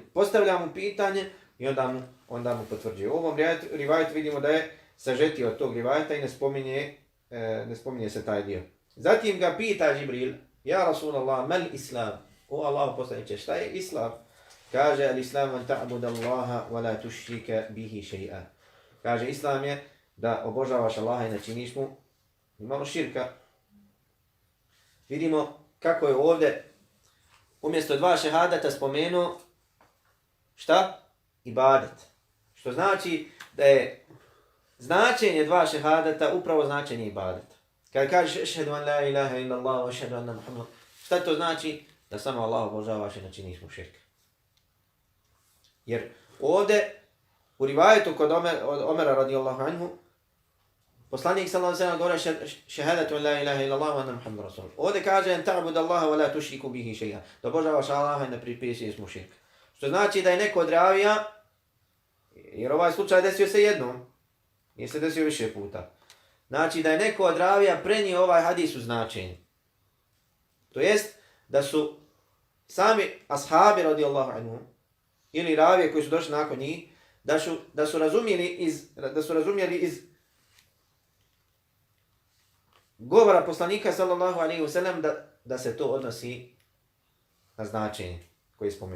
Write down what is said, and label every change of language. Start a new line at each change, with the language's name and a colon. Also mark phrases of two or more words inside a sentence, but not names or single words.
Bosnian: Postavlja mu pitanje i onda mu potvrđuje. U ovom rivajetu vidimo da je sažetio od tog rivajeta i ne spominje se taj dio. Zatim ga pita
Arabic: Džibril, يا رسول الله، ما الإسلام?
Bosnian: O Allah poslaniče, šta je islam? Kaže,
Arabic: الإسلام أن تعبد الله ولا تشرك به شيئا.
Bosnian: Kaže, islam je da obožavaš Allaha i ne činiš mu nimalo širka. Vidimo kako je ovdje umjesto dva šehadata spomenuo šta? Ibadet. Što znači da je značenje dva šehadata upravo značenje ibadeta. Kad kažeš
Arabic: أشهد أن لا إله إلا الله وأشهد أن محمد,
Bosnian: šta to znači? Da samo Allah obožavaš i ne činiš mu širka. Jer ovdje u rivajetu kod Omera
Arabic: رضي الله عنه,
Bosnian: poslanik
Arabic: صلى الله عليه وسلم
Bosnian: govori
Arabic: شهادة أن لا إله إلا الله وأن محمد رسول.
Bosnian: Ovdje kaže
Arabic: أن تعبد الله ولا تشرك به شيئا.
Bosnian: Da obožavaš Allaha i ne pripisuješ mu širk. Što znači da je neko od ravija, jer ovaj slučaj desio se jednom, nije se desio više puta. Znači da je neko od ravija prenio ovaj hadis u značenje. To jest da su sami ashabi
Arabic: رضي الله عنه
Bosnian: ili ravije koji su došli nakon njih, da su razumjeli iz govora poslanika
Arabic: صلى الله عليه وسلم
Bosnian: da se to odnosi na značenje koje je spomenuo.